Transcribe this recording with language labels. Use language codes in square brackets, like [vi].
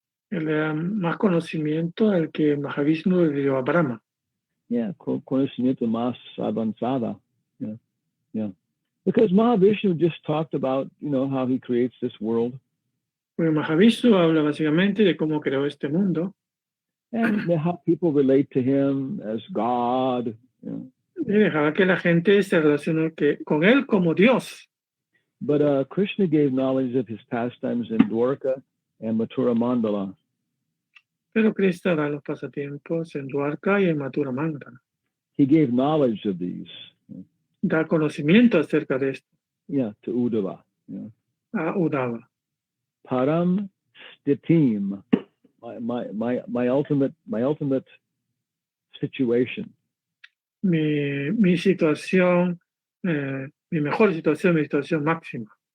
[es] Él le da más conocimiento del que Mahavishnu le dio a Brahma. Yeah, conocimiento más avanzada. [en] Yeah. Because Mahavishnu just talked about, how he creates this world. [es] Porque Mahavishnu habla básicamente de cómo creó este mundo. [en] And how people relate to him as God. [es] Y dejaba que la gente se relacione con él como Dios. [en] But Krishna gave knowledge of his pastimes in Dwarka and Mathura Mandala. [es] Pero Krishna da los pasatiempos en Dwarka y en Mathura Mandala. [en] He gave knowledge of these. [es] Da conocimiento acerca de esto. [en] Yeah, to Uddhava. [es] A Uddhava. [en] Param stitim, my ultimate situation. [es] Mi situación, mi mejor situación, mi situación máxima.